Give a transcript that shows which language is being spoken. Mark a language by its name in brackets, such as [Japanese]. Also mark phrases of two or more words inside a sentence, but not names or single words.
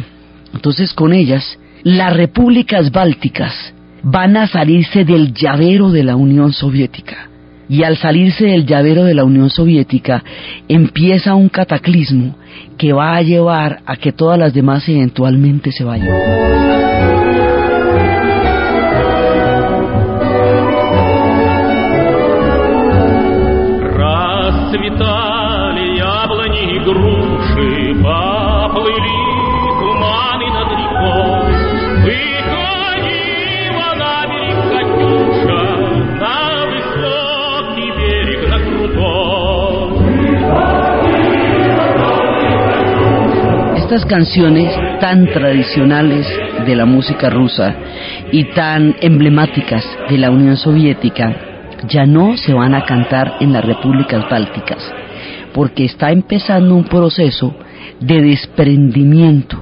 [Spanish] Entonces, con ellas, las repúblicas bálticas van a salirse del llavero de la Unión Soviética. Y al salirse del llavero de la Unión Soviética, empieza un cataclismo que va a llevar a que todas las demás eventualmente se vayan. [Russian] Расцветали яблони и груши, поплыли туманы над рекой. Выходила на берег Катюша, на высокий берег, на крутой. [Spanish] Estas canciones tan tradicionales de la música rusa y tan emblemáticas de la Unión Soviética ya no se van a cantar en las repúblicas bálticas, porque está empezando un proceso de desprendimiento.